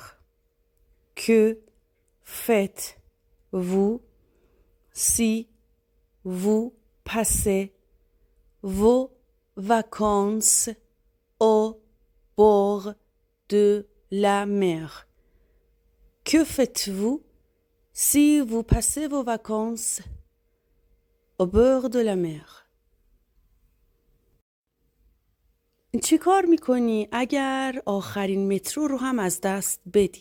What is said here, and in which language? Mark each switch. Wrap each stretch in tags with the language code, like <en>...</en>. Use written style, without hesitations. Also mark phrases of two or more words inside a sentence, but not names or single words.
<fr>Que faites-vous si vous passez vos vacances au bord de la mer? Que faites-vous si vous passez vos vacances au bord de la mer?</fr> <fa>چی کار میکنی اگر آخرین مترو رو هم از دست بدی؟</fa>